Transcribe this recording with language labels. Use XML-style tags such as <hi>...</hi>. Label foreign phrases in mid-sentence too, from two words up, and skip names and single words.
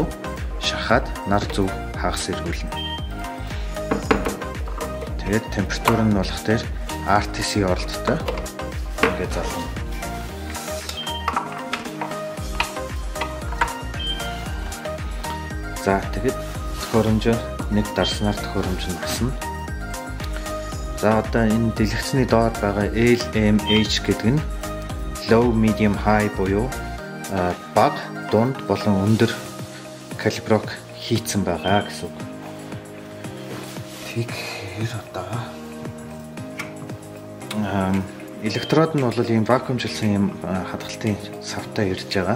<mn>Шахаад нар зөв хагас эргүүлнэ. Тэгээд температур нь болох дээр RTC оролттой ингээд залгана. Тэгээд төхөөрөмжөө нэг дарснаар төхөөрөмж нь басна. Одоо энэ дэлгэцний доор байгаа LMH гэдэг нь</mn> <en>low, medium, high</en> <mn>буюу бага, дунд болон өндөр калиброг хийцэн байгаа гэсэн үг. Тэгэхээр электрод нь бол ийм вакуумжилсан ийм хадгалтын савтай ирж байгаа.</mn>